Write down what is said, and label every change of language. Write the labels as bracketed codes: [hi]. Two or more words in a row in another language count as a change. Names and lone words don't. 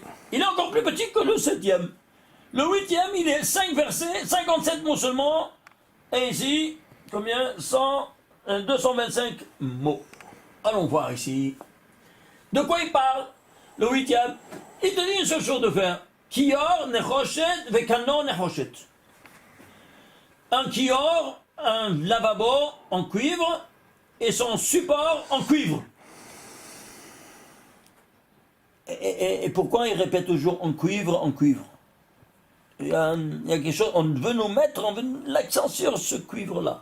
[fr] Il est encore plus petit que le septième. Le huitième, il est 5 versets, 57 mots seulement. Et ici, combien? 225 mots. Allons voir ici. De quoi il parle? Le huitième. Il te dit une seule chose de faire. [he] כיור נחושת וכנו נחושת. [fr] Un kior, un lavabo en cuivre et son support en cuivre. Et pourquoi il répète toujours en cuivre, en cuivre? Il y a quelque chose, on veut nous mettre l'accent sur ce cuivre-là.